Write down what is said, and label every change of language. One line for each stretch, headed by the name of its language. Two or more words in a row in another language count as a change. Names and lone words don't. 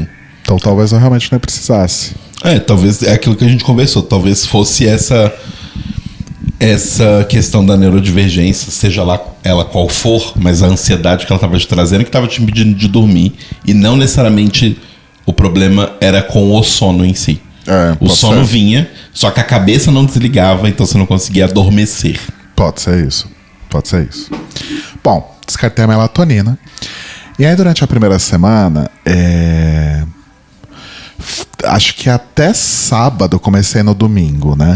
Portuguese: Então talvez eu realmente não precisasse. Talvez é aquilo que a gente conversou. Talvez fosse essa questão da neurodivergência, seja lá ela qual for, mas a ansiedade que ela estava te trazendo, que estava te impedindo de dormir, e não necessariamente o problema era com o sono em si. O sono vinha, só que a cabeça não desligava, então você não conseguia adormecer. Pode ser isso. Bom, descartei a melatonina. E aí durante a primeira semana, acho que até sábado, comecei no domingo, né?